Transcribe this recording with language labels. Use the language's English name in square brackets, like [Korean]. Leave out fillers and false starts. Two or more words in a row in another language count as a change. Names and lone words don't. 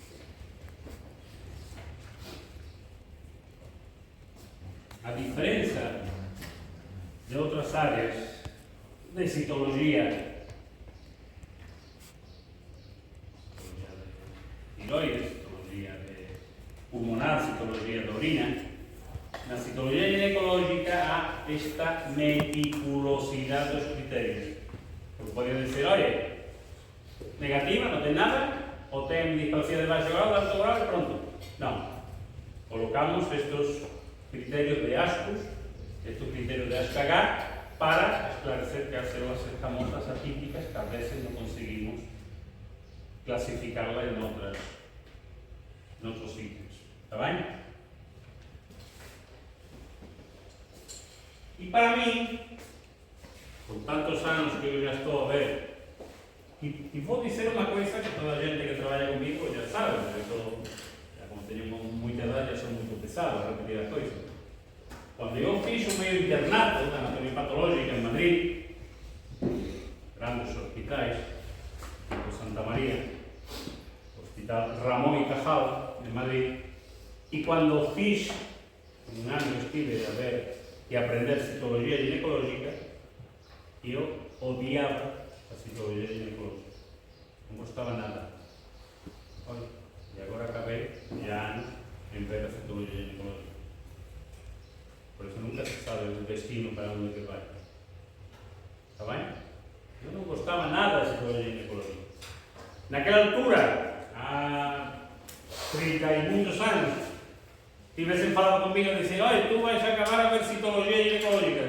[Portuguese] A diferença de outras áreas de citologia, de tiroides, citologia de pulmonar, citologia de orina, na citologia ginecológica há esta meticulosidade dos critérios. Porque podem dizer, olha, negativa, não tem nada, ou tem displasia de baixo grado, de alto grado e pronto. Não. Colocamos estes criterios de Ascus, [Spanish] estos criterios de HPV, [Portuguese] para esclarecer que as células escamosas atípicas [Spanish] que a veces no conseguimos clasificarlas en otros sitios. ¿Está bien? Y para mí, con tantos años que yo ya estoy a ver, y voy a decir una cosa que toda la gente que trabaja conmigo ya sabe, porque ya como tenemos mucha edad ya son muy pesados a repetir las cosas. Cuando yo [Portuguese] fiz o meu internato [Spanish] de anatomía patológica en Madrid, [Portuguese] grandes hospitais, [Spanish] tipo Santa María, Hospital Ramón y Cajal de Madrid, y cuando fiz un año [Portuguese] estive a ver [Spanish] y aprender citología ginecológica, yo odiaba a citología ginecológica, no gostaba nada. Oye, y [Portuguese] agora acabei [Spanish] ya anos en ver a citología ginecológica. Por eso nunca se sabe el destino para [Portuguese] onde que vai. Está bem? [Galician] Eu non gostaba nada de citología ginecológica. [Portuguese] naquela altura, há 30 e muitos anos, tivessem falado comigo e dizem, olha, tu vais acabar a ver citologia ginecológica.